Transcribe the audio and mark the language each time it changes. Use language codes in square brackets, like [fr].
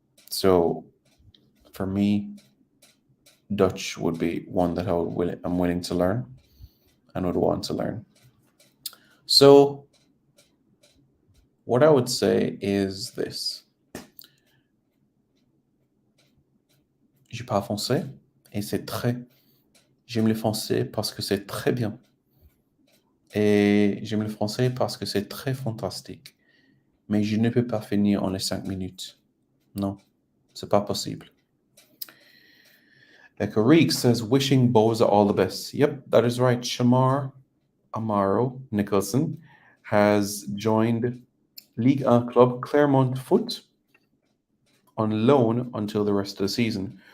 [en] So for me, Dutch would be one that I'm willing to learn and would want to learn. So what I would say is this. [fr] Je parle français et c'est très... J'aime le français parce que c'est très bien. Et j'aime le français parce que c'est très fantastique. Mais je ne peux pas finir en les 5 minutes. Non, c'est pas possible. [en] Ekarik says, wishing Boza all the best. Yep, that is right. Shamar Amaro Nicholson has joined Ligue 1 club Clermont Foot on loan until the rest of the season.